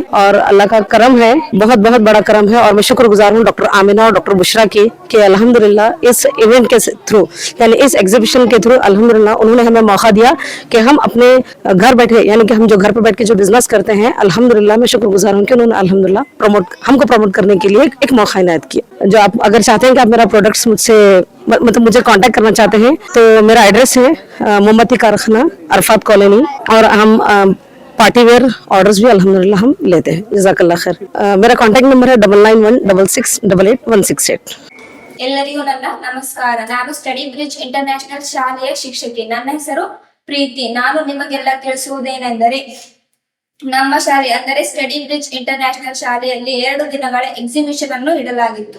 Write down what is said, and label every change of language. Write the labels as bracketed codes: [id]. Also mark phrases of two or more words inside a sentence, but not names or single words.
[hi] और अल्लाह का करम है, बहुत बहुत बड़ा करम है। और मैं शुक्रगुजार हूँ डॉक्टर आमिना और डॉक्टर बुशरा की कि अल्हम्दुलिल्लाह इस इवेंट के थ्रू, यानी इस एग्जीबिशन के थ्रू अल्हम्दुलिल्लाह उन्होंने हमें मौका दिया कि हम अपने घर बैठे, यानी कि हम जो घर पर बैठ के जो बिजनेस करते हैं, अल्हम्दुलिल्लाह मैं शुक्रगुजार हूँ कि उन्होंने अल्हम्दुलिल्लाह हमको प्रमोट करने के लिए एक मौका इनायत किया। जो आप अगर चाहते हैं कि आप मेरा प्रोडक्ट्स मुझे कांटेक्ट करना चाहते हैं तो मेरा एड्रेस है मोमबत्ती कारखाना अरफात कॉलोनी, और हम [en] party wear orders [hi] भी अल्हम्दुलिल्लाह हम लेते हैं। [ar] جزاك الله خير. [hi] मेरा कांटेक्ट नंबर है 9916688168। [kn] ಎಲ್ಲರಿಗೂ ನನ್ನ ನಮಸ್ಕಾರ. ನಾನು ಸ್ಟಡಿ ಬ್ರಿಡ್ಜ್ ಇಂಟರ್ನ್ಯಾಷನಲ್ ಶಾಲೆಯ ಶಿಕ್ಷಕಿ. ನನ್ನ ಹೆಸರು ಪ್ರೀತಿ. ನಾನು ನಿಮಗೆಲ್ಲ ತಿಳಿಸುವುದೇನೆಂದರೆ, ನಮ್ಮ ಶಾಲೆ ಅಂದರೆ ಸ್ಟಡಿ ಬ್ರಿಡ್ಜ್ ಇಂಟರ್ನ್ಯಾಷನಲ್ ಶಾಲೆಯಲ್ಲಿ 2 ದಿನಗಳ ಎಕ್ಸಿಬಿಷನ್ ಅನ್ನು ಇಡಲಾಗಿತ್ತು.